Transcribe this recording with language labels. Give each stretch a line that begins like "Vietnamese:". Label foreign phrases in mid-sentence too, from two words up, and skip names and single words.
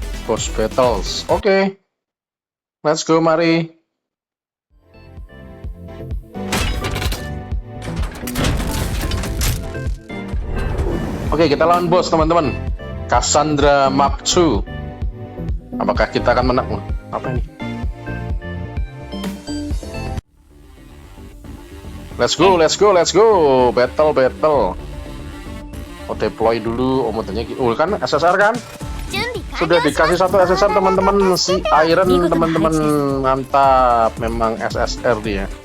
English: boss battles.
Indonesian: Oke.
English: Let's go,
Indonesian: mari. Oke, kita lawan bos, teman-teman. Cassandra Map 2. Apakah kita akan menang? Apa ini?
English: Let's go, let's go, let's go.
Indonesian: Battle, battle. Oh, deploy dulu. Oh, modelnya gitu. Oh, kan SSR kan?
Japanese: 準備完
Indonesian: Sudah
Japanese: 了し
Indonesian: dikasih
Japanese: ました
Indonesian: satu SSR, teman-teman. Si Iron, teman-teman. Mantap. Memang SSR dia.